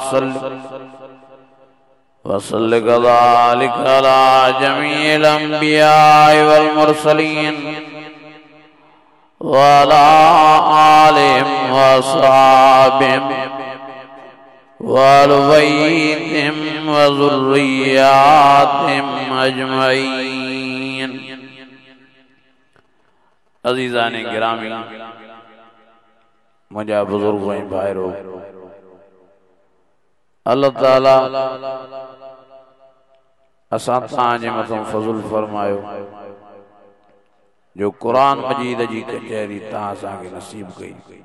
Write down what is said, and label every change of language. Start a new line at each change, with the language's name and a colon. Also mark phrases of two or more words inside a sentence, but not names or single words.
Arabic: وصل كذلك على جميع الأنبياء والمرسلين وعلى آلهم وأصحابهم وأهل بيتهم وذرياتهم أجمعين.
Sindhi: अज़ीज़ान गिरामी, मुझा बुजुर्ग ऐं भाइरो, अल्लाह ताला असां तव्हांजे मथां फज़ल फरमायो जो कुरान मजीद जी कचहरी तव्हां असांखे नसीब कई।